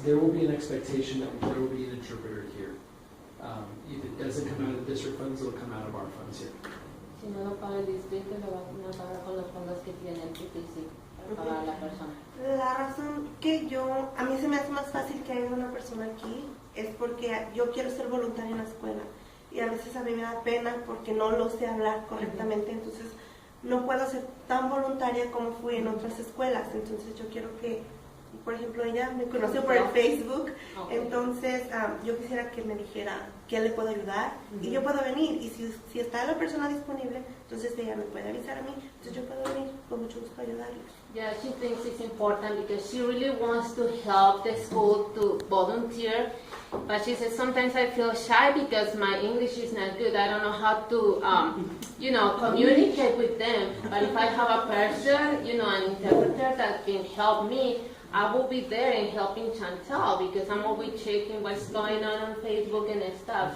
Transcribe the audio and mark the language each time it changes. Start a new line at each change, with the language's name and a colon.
English: There will be an expectation that there will be an interpreter here. If it doesn't come out of district funds, it'll come out of our funds here.
Spanish: Si no lo paga el distrito, lo van a pagar con los fondos que tiene el PTC para pagar a la persona. La razón que a mí se me hace más fácil que haya una persona aquí es porque yo quiero ser voluntaria en la escuela y a veces a mí me da pena porque no lo sé hablar correctamente, entonces no puedo ser tan voluntaria como fui en otras escuelas, entonces yo quiero que, por ejemplo, ella me conoció por el Facebook, entonces yo quisiera que me dijera qué le puedo ayudar y yo puedo venir, y si está la persona disponible, entonces ella me puede avisar a mí, entonces yo puedo venir con mucho gusto a ayudarles.
English: Yeah, she thinks it's important because she really wants to help the school to volunteer. But she says, sometimes I feel shy because my English is not good. I don't know how to, communicate with them. But if I have a person, an interpreter that can help me, I will be there and helping Chantal because I'm always checking what's going on Facebook and stuff.